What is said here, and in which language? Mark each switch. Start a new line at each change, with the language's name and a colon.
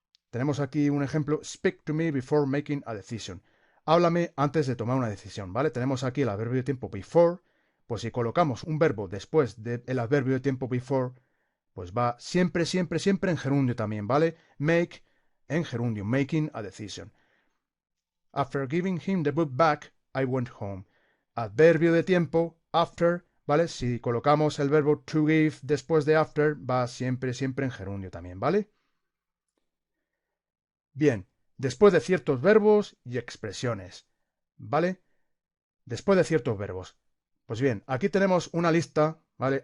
Spanish: Tenemos aquí un ejemplo,
English: speak to me before making a decision.
Spanish: Háblame antes de tomar una decisión, ¿vale? Tenemos aquí el adverbio de tiempo before, pues si colocamos un verbo después del adverbio de tiempo before, pues va siempre, siempre, siempre en gerundio también, ¿vale?
English: Make
Spanish: en gerundio,
English: making a decision. After giving him the book back, I went home.
Spanish: Adverbio de tiempo, after, ¿vale? Si colocamos el verbo to give después de after, va siempre, siempre en gerundio también, ¿vale? Bien, después de ciertos verbos y expresiones, ¿vale? Después de ciertos verbos. Pues bien, aquí tenemos una lista, ¿vale?